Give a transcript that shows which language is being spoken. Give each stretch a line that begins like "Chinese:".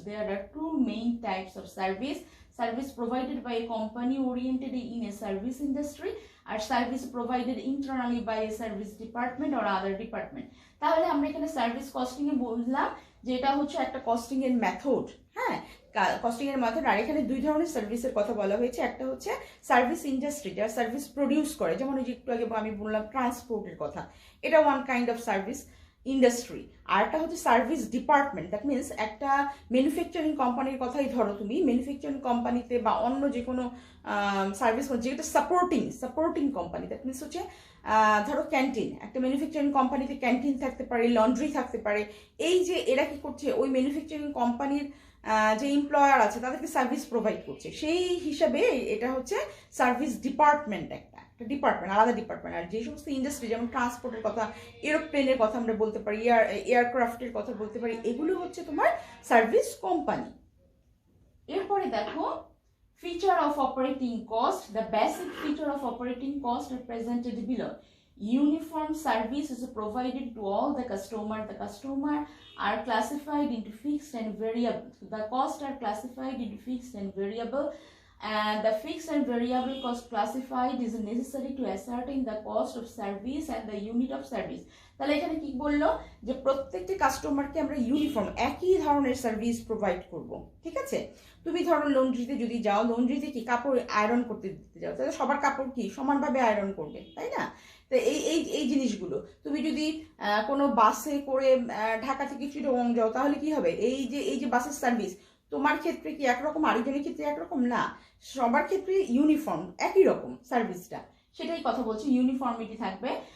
English: There are two main types of service. Service provided by a company oriented in a service industry or service provided internally by a service department or other department.
Bangla: তাহলে আমরা এখানে service costing এ বললাম যে এটা হচ্ছে একটা costing এর method. হ্যাঁ, কস্টিং এর মেথড। আর এখানে দুই ধরনের সার্ভিসের কথা বলা হয়েছে। একটা হচ্ছে সার্ভিস ইন্ডাস্ট্রি, যারা সার্ভিস প্রডিউস করে, যেমন ওই যে একটু আগে আমি বললাম ট্রান্সপোর্টের কথা, এটা one kind of service industry. আর একটা হচ্ছে সার্ভিস ডিপার্টমেন্ট, দ্যাট মিনস একটা ম্যানুফ্যাকচারিং কোম্পানির কথাই ধরো তুমি, ম্যানুফ্যাকচারিং কোম্পানিতে বা অন্য যে কোনো সার্ভিস যেটা সাপোর্টিং কোম্পানি, দ্যাট মিনস হচ্ছে ধরো ক্যান্টিন, একটা ম্যানুফ্যাকচারিং কোম্পানিতে ক্যান্টিন থাকতে পারে, লন্ড্রি থাকতে পারে। এই যে এরা কি করছে, ওই ম্যানুফ্যাকচারিং কোম্পানির যে এমপ্লয়ার আছে তাদেরকে সার্ভিস প্রোভাইড করছে, সেই হিসাবে এটা হচ্ছে সার্ভিস ডিপার্টমেন্ট, একটা ডিপার্টমেন্ট, আলাদা ডিপার্টমেন্ট। আর যে সমস্ত ইন্ডাস্ট্রি, যেমন ট্রান্সপোর্টের কথা, এরোপ্লেনের কথা আমরা বলতে পারি, এয়ারক্রাফটের কথা বলতে পারি, এগুলো হচ্ছে তোমার সার্ভিস কোম্পানি। এরপরে দেখো
English: feature of operating cost. The basic feature of operating cost are presented below. Uniform service is provided to all the customer. The customer are classified into fixed and variable. The costs are classified into fixed and variable. And the fixed and variable cost classified is necessary to ascertain the cost of service and the unit of service.
Bangla: তাহলে এখানে কি বললো যে প্রত্যেকটি কাস্টমারকে আমরা uniform একই ধরনের সার্ভিস প্রোভাইড করব। ঠিক আছে, তুমি ধরো লন্ড্রিতে যদি যাও, লন্ড্রিতে কি কাপড় আয়রন করতে দিতে যাও, তাহলে সবার কাপড় কি সমানভাবে আয়রন করবে, তাই না? তো এই জিনিসগুলো তুমি যদি কোনো বাসে করে ঢাকা থেকে চিটাগং যাও, তাহলে কি হবে, এই যে বাসের সার্ভিস তোমার ক্ষেত্রে কি একরকম, আরেকজনের ক্ষেত্রে একরকম না, সবার ক্ষেত্রে ইউনিফর্ম একই রকম সার্ভিসটা, সেটাই কথা বলছি, ইউনিফর্মিটি থাকবে।